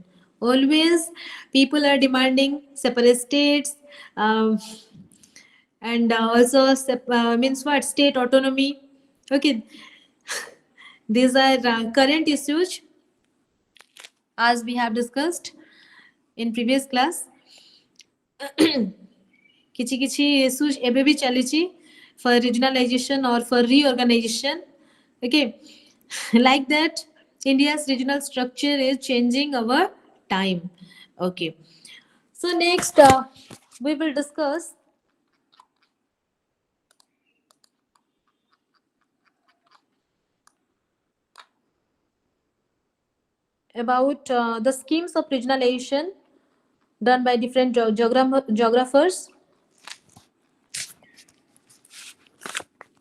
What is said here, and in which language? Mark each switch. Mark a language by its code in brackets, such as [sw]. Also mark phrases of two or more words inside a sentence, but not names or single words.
[en] Always people are demanding separate states, and also means what, state autonomy. Okay, these are current issues as we have discussed in previous class. [or] କିଛି କିଛି [en] issues [or] ଏବେ ବି ଚାଲିଛି [en] for regionalization or for reorganization. Okay, like that India's regional structure is changing over time. Okay, so next we will discuss about the schemes of regionalization done by different geographers.